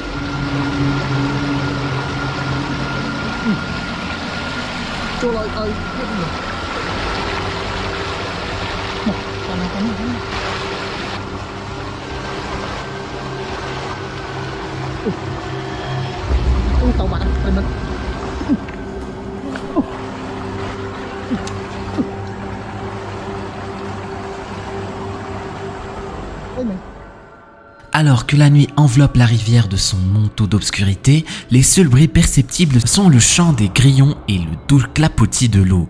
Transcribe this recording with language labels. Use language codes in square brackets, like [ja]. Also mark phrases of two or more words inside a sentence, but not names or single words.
[vi] Cho lại ai biết được. Tàu bạn mình [fr] Alors que la nuit enveloppe la rivière de son manteau d'obscurité, les seuls bruits perceptibles sont le chant des grillons et le doux clapotis de l'eau.